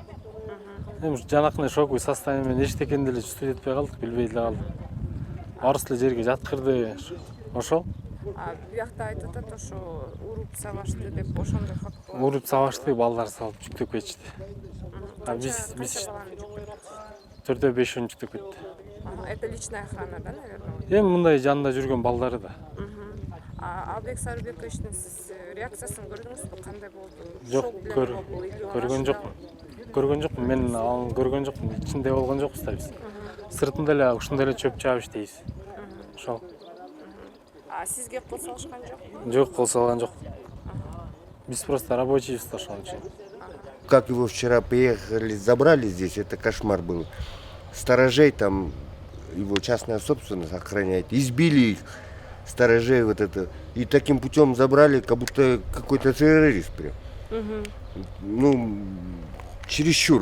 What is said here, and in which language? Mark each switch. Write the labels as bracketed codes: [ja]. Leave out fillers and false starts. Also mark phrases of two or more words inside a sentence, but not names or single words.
[ky] Эми жанакындай [ru] шоковый состояние [ky] менен эчтекен деле чувствовать этпей калдык, билбей деле калдык. Барысы эле жерге жаткырды. Ошол. Биякта айтып атат ошо уруп сабашты деп, ошондой факт болот. Уруп сабашты, балдар салып жүктөп кетишти. Биз 4-5 жүктөп кетти. [ru] Это личная охрана, да, наверное? [ky] Эми мындай жанында жүргөн балдары да. Албек Сарыбековичтин сиз реакциясын көрдүңүзбү? Кандай болду? Жок, көргөн жокмун. Көргөн жокмун, мен аны көргөн жокмун. Ичинде болгон жокпуз да биз. Сыртында эле ушундай эле чөп чаап иштейбиз. Ошол. Сизге кол салышкан жокпу? Жок, кол салган жок. Биз просто рабочийбиз да ошон үчүн. [ru] Как его вчера приехали, забрали здесь, это кошмар был. Сторожей там, его частная собственность охраняет, избили их, сторожей вот это. И таким путем забрали, как будто какой-то террорист прям. Ну, чересчур.